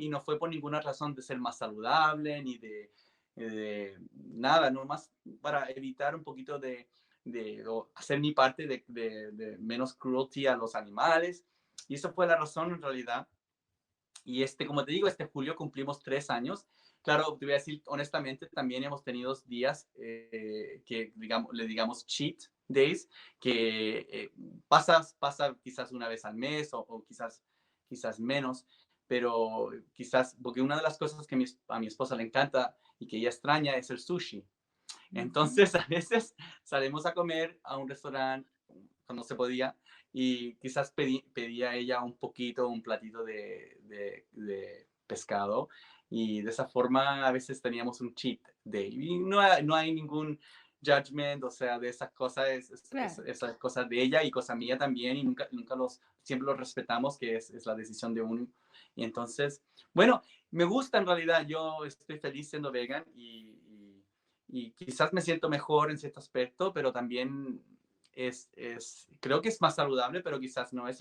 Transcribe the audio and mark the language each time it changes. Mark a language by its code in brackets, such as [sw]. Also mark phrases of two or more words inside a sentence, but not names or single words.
[es] Y no fue por ninguna razón de ser más saludable ni de nada, nomás para evitar un poquito o hacer mi parte de menos cruelty a los animales. Y esa fue la razón en realidad. Y como te digo, este julio cumplimos 3 años. Claro, te voy a decir honestamente, también hemos tenido días que le digamos [en] cheat days, [es] que pasa quizás una vez al mes o quizás menos, pero quizás, porque una de las cosas que a mi esposa le encanta y que ella extraña es el sushi. Entonces, a veces salimos a comer a un restaurante cuando se podía y quizás pedía ella un platito de pescado y de esa forma a veces teníamos un [en] cheat day. [es] Y no hay ningún judgment, o sea, de esas cosas, Claro. esas cosas de ella y cosa mía también y siempre los respetamos, que es la decisión de uno. Y entonces, bueno, me gusta en realidad, yo estoy feliz siendo vegan y quizás me siento mejor en cierto aspecto, pero también creo que es más saludable, pero quizás no es.